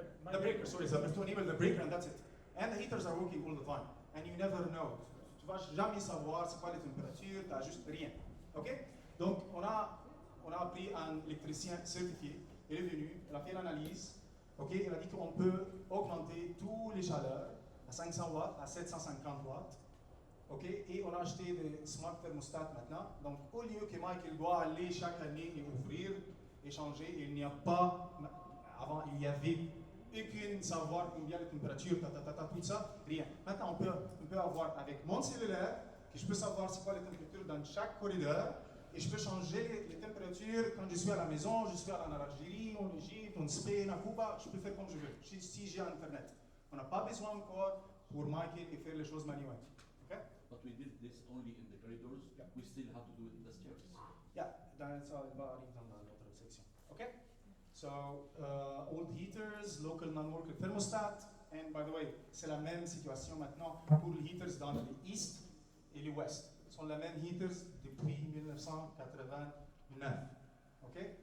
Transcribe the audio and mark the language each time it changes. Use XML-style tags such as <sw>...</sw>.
<en>The breaker, sorry, to enable the breaker and that's it. And the heaters are working all the time. And you never know.</en> <fr>Tu vas jamais savoir c'est quoi les températures, tu n'ajustes rien. Ok? Donc on a pris un électricien certifié, il est venu, il a fait l'analyse, ok? Il a dit qu'on peut augmenter tous les chaleurs à 500 watts, à 750 watts. Ok? Et on a acheté des smart thermostats maintenant. Donc au lieu que Michael doit aller chaque année et ouvrir et changer, il n'y a pas, avant il y avait aucune savoir combien de température, tout ça, rien. Maintenant, on peut avoir avec mon cellulaire, que je peux savoir c'est quoi les températures dans chaque corridor, et je peux changer les températures quand je suis à la maison, je suis en Algérie, en Égypte, en Spain, à Cuba, je peux faire comme je veux, si j'ai Internet. On n'a pas besoin encore pour Michael et faire les choses manuelles. Okay?</fr> <en>But we did this only in the corridors. Yeah. We still have to do it in the stairs.</en> <fr>Yeah, ça va arriver dans l'autre section. Okay?</fr> <en>So, old heaters, local non-worker thermostat, and by the way,</en> <fr>c'est la même situation maintenant pour les heaters dans l'East et l'Ouest. Ce sont les mêmes heaters depuis 1989. Ok?</fr>